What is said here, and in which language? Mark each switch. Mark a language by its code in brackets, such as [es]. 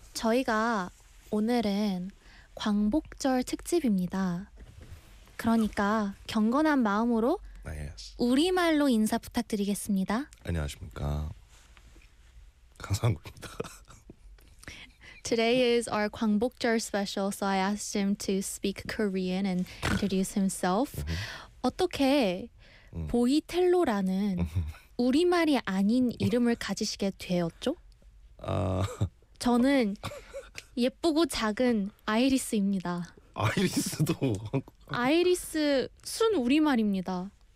[ko] 저희가 오늘은 광복절 특집입니다. 그러니까 경건한 마음으로 우리말로 인사 부탁드리겠습니다. 안녕하십니까? 강상국입니다. [en] Today is our 광복절 special, so I asked him to speak Korean and introduce himself. [ko] 어떻게 보이텔로라는 우리말이 아닌 이름을 가지시게 되었죠? 저는 예쁘고 작은 아이리스입니다. 아이리스도 아이리스 순 우리말입니다.